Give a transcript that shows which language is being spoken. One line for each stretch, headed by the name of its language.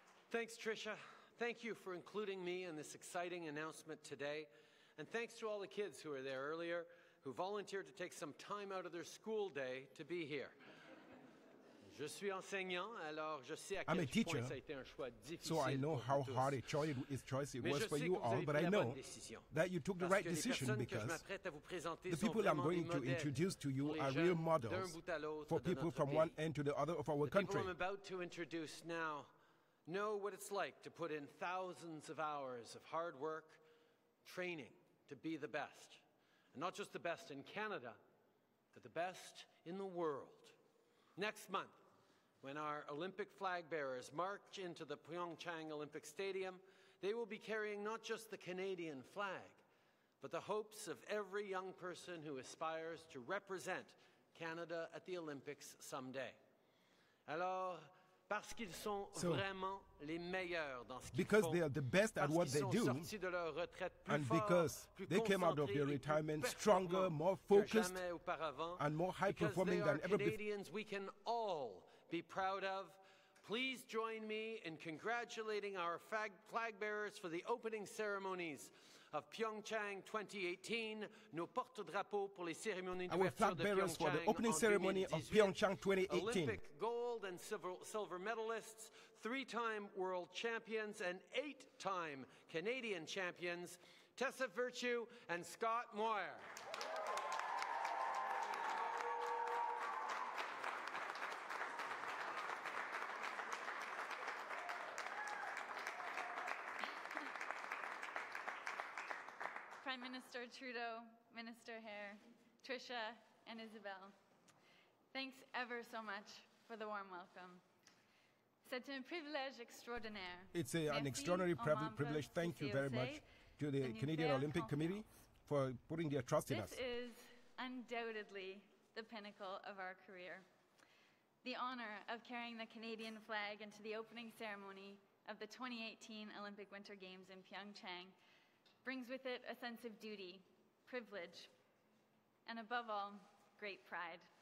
English: Thanks, Tricia. Thank you for including me in this exciting announcement today. And thanks to all the kids who were there earlier, who volunteered to take some time out of their school day to be here.
French: Je suis enseignant, alors je sais à quel point ça a été un choix difficile.
English: So I know how hard a choice it was for you all, but I know that you took the right decision because the people I'm going to introduce to you are real models for people from one end to the other of our country. The people I'm about to introduce now know what it's like to put in thousands of hours of hard work, training to be the best. And not just the best in Canada, but the best in the world. Next month, when our Olympic flag bearers march into the Pyeongchang Olympic Stadium, they will be carrying not just the Canadian flag, but the hopes of every young person who aspires to represent Canada at the Olympics someday.
French: Alors, parce qu'ils sont vraiment les meilleurs dans ce qu'ils font,
English: because they are the best at what they do, and because they came out of their retirement stronger, more focused, and more high-performing than ever before. Canadians we can all be proud of. Please join me in congratulating our flag bearers for the opening ceremonies of Pyeongchang 2018,
French: nos porte-drapeaux pour les cérémonies d'ouverture de Pyeongchang
English: for the opening ceremony of Pyeongchang 2018. Olympic gold and silver medalists, 3-time world champions and 8-time Canadian champions, Tessa Virtue and Scott Moir. Prime Minister Trudeau, Minister Hare, Tricia, and Isabelle, thanks ever so much for the warm welcome.
French: C'est un privilège extraordinaire.
English: It's an extraordinary privilege. Thank you very much to the Canadian Olympic Committee for putting their trust in us. This is undoubtedly the pinnacle of our career. The honor of carrying the Canadian flag into the opening ceremony of the 2018 Olympic Winter Games in Pyeongchang brings with it a sense of duty, privilege, and above all, great pride.